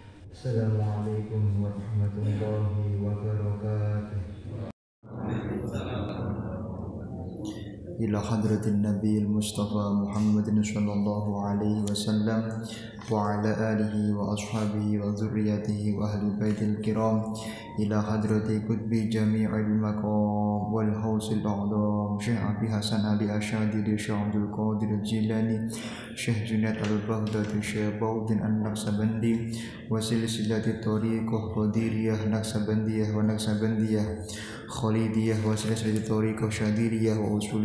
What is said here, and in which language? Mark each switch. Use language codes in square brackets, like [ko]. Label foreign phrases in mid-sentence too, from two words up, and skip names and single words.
[ar] السلام عليكم ورحمة الله وبركاته. إلى حضرة النبي المصطفى محمد صلى الله عليه وسلم وعلى آله وأصحابه و وذريته وأهل البيت الكرام إلى حضرة قطب جامع المقام والغوث الأعظم شيخ أبي الحسن علي الشاذلي شيخ عبد القادر الجيلاني شيخ جنيد البغدادي شيخ بهاء الدين النقشبندي وسلسلة الطريقة القادرية النقشبندية والنقشبندية الخالدية وسلسلة الطريقة الشاذلية وأصولهم